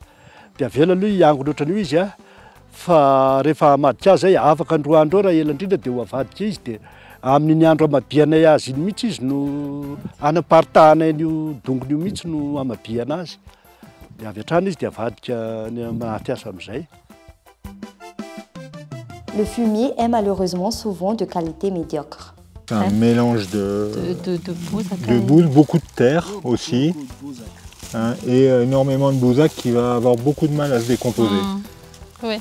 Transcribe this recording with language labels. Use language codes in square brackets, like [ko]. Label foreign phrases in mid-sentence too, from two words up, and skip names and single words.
[mg] Dia avela aloha hiangona ohatran'io izy fa rehefa hamadika azy afaka andro andro raha ela indrindra dia ho avadika izy. Dia amin'iny andro amadianay azy iny mihitsy izy no anaparitahanay io dongony io mihitsy no amadiana azy. Dia avy hatrany izy dia avadika manaty-asa amin'izay. [fr] Le fumier est malheureusement souvent de qualité médiocre. C'est un mélange de bouse, beaucoup de terre aussi, et énormément de bousac qui va avoir beaucoup de mal à se décomposer. Oui.